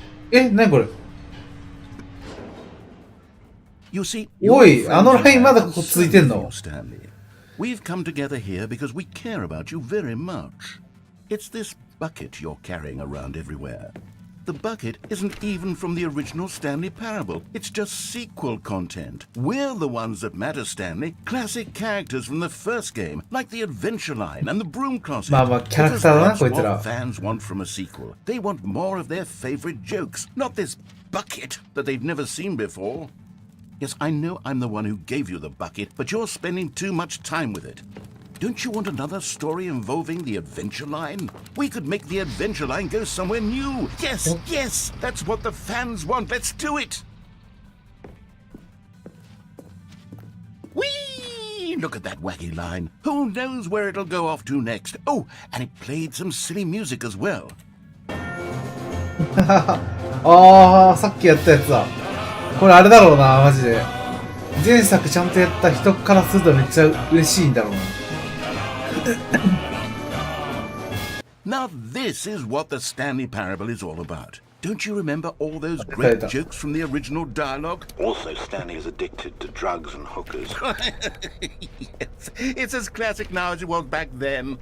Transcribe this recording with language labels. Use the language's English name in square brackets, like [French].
[Japanese] え、なにこれ? [English] You see, [Japanese] おい、あのラインまだここ続いてんの? [English] Stanley. We've come together here because we care about you very much. It's this bucket you're carrying around everywhere. The bucket isn't even from the original Stanley Parable. It's just sequel content. We're the ones that matter, Stanley. Classic characters from the first game, like the Adventure Line and the Broom Closet. Because that's what fans want from a sequel. They want more of their favorite jokes, not this bucket that they've never seen before. Yes, I know I'm the one who gave you the bucket, but you're spending too much time with it. Don't you want another story involving the Adventure Line? We could make the Adventure Line go somewhere new. Yes, yes, that's what the fans want. Let's do it. Whee! Look at that wacky line. Who knows where it'll go off to next? Oh, and it played some silly music as well. [Japanese] ああ、さっきやったやつだ。これあれだろうな、マジで。前作ちゃんとやった人からするとめっちゃ嬉しいんだろうな。 [English] Now this is what the Stanley Parable is all about. Don't you remember all those great jokes from the original dialogue? Also, Stanley is addicted to drugs and hookers. Yes, it's as classic now as it was back then.